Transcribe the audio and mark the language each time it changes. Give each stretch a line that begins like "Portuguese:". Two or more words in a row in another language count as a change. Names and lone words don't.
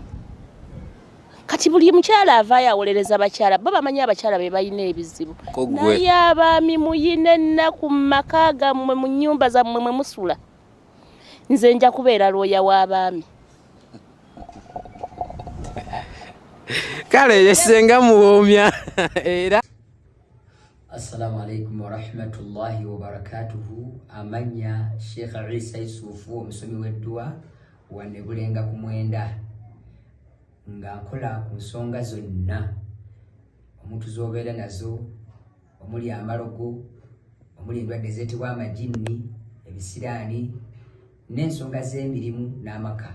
Ganda: Kati buli mukyala avaayo awolereza bakyala bo bamanyi abakyala be balina ebizibu. Naye abaami muyina ennaku mu maka gammwe mu nnyumba zammwe mwe musula. Nze nja kubeera looya w'abaami. Kale yesenga muwoomya era.
Arabic: Assalamu alaikum wa rahmatullahi wa barakatuhu.
Ganda: Amanya Sheikh Isa Yusufu omusomi w'edduwa wane Bulenga ku Mwenda nga nkola ku nsonga zonna omuntu z'obeera nazo omuli amalogo omuli endwadde ezeetebwa amajinni ebisiraani n'ensonga z'emirimu n'amaka.